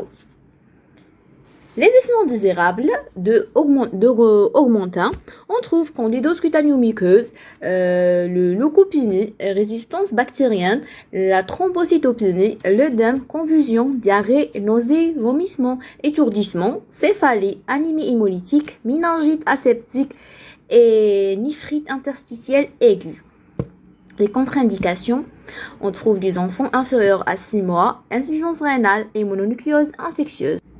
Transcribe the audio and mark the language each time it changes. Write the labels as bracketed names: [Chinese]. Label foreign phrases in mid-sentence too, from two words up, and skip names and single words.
[French] Les effets indésirables de Augmentin, on trouve candidose cutaneo-muqueuse, le leucopénie, résistance bactérienne, la thrombocytopénie, l'œdème, confusion, diarrhée, nausée, vomissement, étourdissement, céphalie, anémie hémolytique, méningite aseptique et néphrite interstitielle aiguë. Les contre-indications, on trouve des enfants inférieurs à 6 mois, insuffisance rénale et mononucléose infectieuse.